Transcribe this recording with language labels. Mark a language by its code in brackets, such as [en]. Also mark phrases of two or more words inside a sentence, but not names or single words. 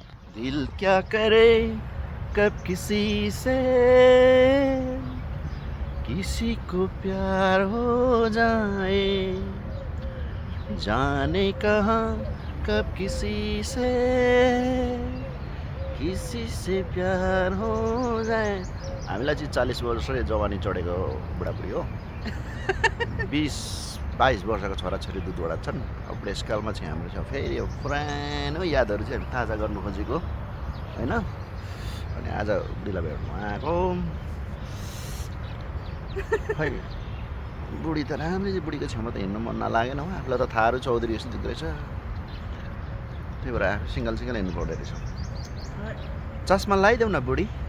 [hi] दिल क्या करे कब किसी से किसी को प्यार हो जाए जाने कहाँ कब किसी से प्यार हो जाए [ne] हामीलाई चाहिँ 40 वर्षै जवानी चढेको बुढाबुढी हो 20-22 वर्षको छोराछोरी दुधवटा छन् अब बुढेसकालमा चाहिँ हाम्रो फेरि यो पुरानो यादहरू चाहिँ हामी ताजा गर्नु खोजेको होइन अनि आज बुढीलाई भेट्नु आएको खै बुढी त राम्रै बुढीको छेउमा त हिँड्नु मन नलागेन हो आफूलाई त थारू चौधरी जस्तो रहेछ त्यही भएर आफू सिङ्गल हिँड्नु पर्दो रहेछ चस्मा लगाइदेऊ न बुढी